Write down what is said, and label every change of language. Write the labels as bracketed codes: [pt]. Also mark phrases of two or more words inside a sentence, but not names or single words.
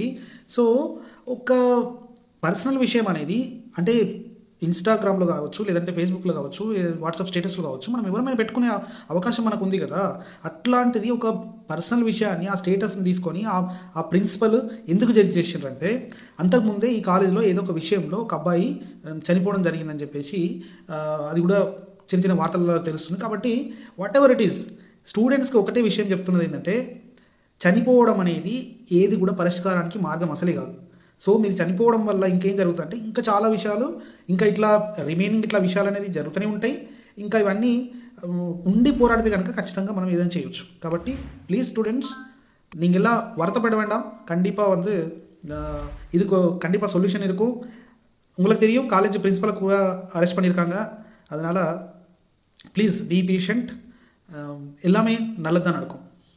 [te] సో ఒక పర్సనల్ విషయం అనేది అంటే ఇన్స్టాగ్రామ్లో కావచ్చు, లేదంటే ఫేస్బుక్లో కావచ్చు, వాట్సాప్ స్టేటస్లో కావచ్చు, మనం ఎవరైనా పెట్టుకునే అవకాశం మనకు ఉంది కదా. అట్లాంటిది ఒక పర్సనల్ విషయాన్ని ఆ స్టేటస్ని తీసుకొని ఆ ప్రిన్సిపల్ ఎందుకు జడ్జి చేసిండ్రంటే, అంతకుముందే ఈ కాలేజీలో ఏదో ఒక విషయంలో ఒక అబ్బాయి చనిపోవడం జరిగిందని చెప్పేసి అది కూడా చిన్న చిన్న వార్తల్లో తెలుస్తుంది. కాబట్టి [en] whatever it is, [te] స్టూడెంట్స్కి ఒకటే విషయం చెప్తున్నది ఏంటంటే, చనిపోవడం అనేది ఏది కూడా పరిష్కారానికి మార్గం అసలే కాదు. సో మీరు చనిపోవడం వల్ల ఇంకేం జరుగుతుందంటే ఇంకా చాలా విషయాలు, ఇంకా ఇట్లా రిమైనింగ్ ఇట్లా విషయాలు అనేది జరుగుతూనే ఉంటాయి. ఇంకా ఇవన్నీ ఉండి పోరాడితే కనుక ఖచ్చితంగా మనం ఏదైనా చేయొచ్చు. కాబట్టి ప్లీజ్ స్டூடெண்ட்ஸ், [ta] நீங்கள்லாம் வருத்தப்பட வேண்டாம். கண்டிப்பாக வந்து இதுக்கு கண்டிப்பாக சொல்யூஷன் இருக்கும். உங்களுக்கு தெரியும் காலேஜ் பிரின்சிபலை கூட அரெஸ்ட் பண்ணியிருக்காங்க. அதனால் [en] please be patient. [ta] எல்லாமே நல்லது தான் நடக்கும்.